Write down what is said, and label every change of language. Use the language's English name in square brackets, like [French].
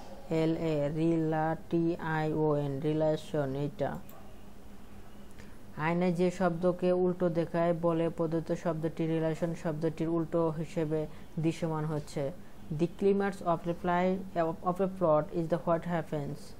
[English] RELA, RELATION, relation. [Bangla] এটা আয়নায় যে শব্দকে উল্টো দেখায় বলে প্রদত্ত শব্দটি রিলেশন শব্দটির উল্টো হিসেবে দৃশ্যমান হচ্ছে। [English] The climax of a plot is the what happens.